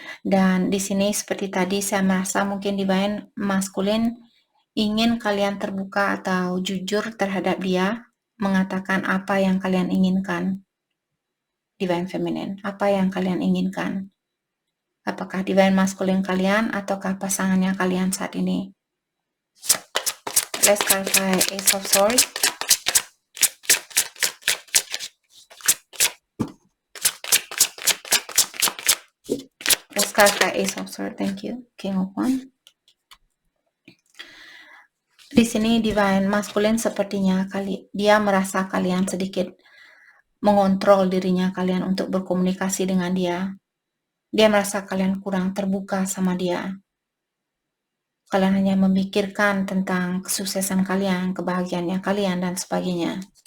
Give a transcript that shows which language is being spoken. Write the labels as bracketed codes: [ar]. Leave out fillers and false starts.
[id] Dan di sini seperti tadi saya merasa mungkin Divine Masculine ingin kalian terbuka atau jujur terhadap dia, mengatakan apa yang kalian inginkan. Divine Feminine, apa yang kalian inginkan? Apakah Divine Masculine kalian ataukah pasangannya kalian saat ini? [en] Let's clarify Ace of Swords. Let's clarify Ace of Swords. Thank you. King of Wands. [id] Di sini divine masculine sepertinya dia merasa kalian sedikit mengontrol dirinya kalian untuk berkomunikasi dengan dia. Dia merasa kalian kurang terbuka sama dia. Kalian hanya memikirkan tentang kesuksesan kalian, kebahagiaannya kalian, dan sebagainya.